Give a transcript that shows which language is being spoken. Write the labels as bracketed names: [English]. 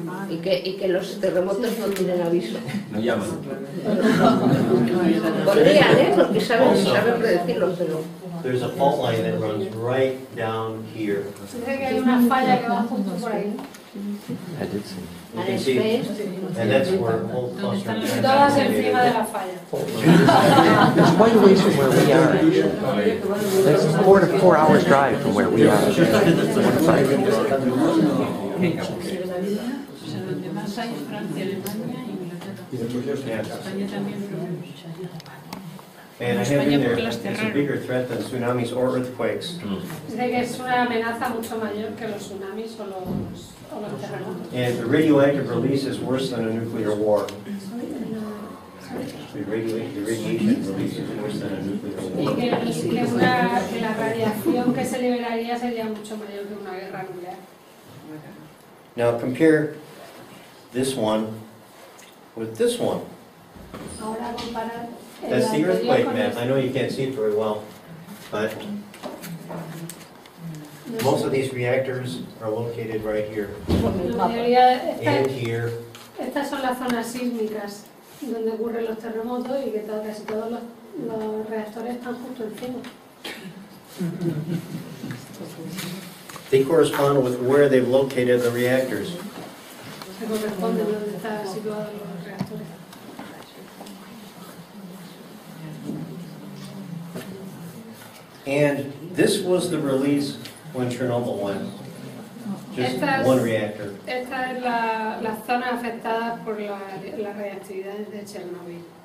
[Spanish] Y que los terremotos no tienen aviso. No llaman. Podrían, porque saben predecirlo, pero... [English] There's a fault line that runs right down here. [Spanish] Dice que hay una falla que va justo por ahí. [English] I did see. You can see, and that's where whole cluster. [Spanish] Todas encima de la falla. [English] It's quite a ways from where we are. That's 4 hours drive from where we are. 4 to 5. [Spanish] Donde más hay Francia, Alemania y Inglaterra. España también. [English] And I have in there, it's a bigger threat than tsunamis or earthquakes. [Spanish] Dice que es una amenaza mucho mayor que los tsunamis o los terremotos. [English] And the radioactive release is worse than a nuclear war. The radiation release is worse than a nuclear war. [Spanish] Y que la radiación que se liberaría sería mucho mayor que una guerra nuclear. [English] Now compare this one with this one. [Spanish] Ahora comparar. [English] That's the earthquake map. I know you can't see it very well, but most of these reactors are located right here and here. [Spanish] Estas son las zonas sísmicas donde ocurren los terremotos y que casi todos los reactores están justo encima. [English] They correspond with where they've located the reactors. [Spanish] Se corresponden donde están situados los reactores. [English] And this was the release when Chernobyl went. Just one reactor. [Spanish] Esta es la zona afectada por la radiactividad de Chernobyl.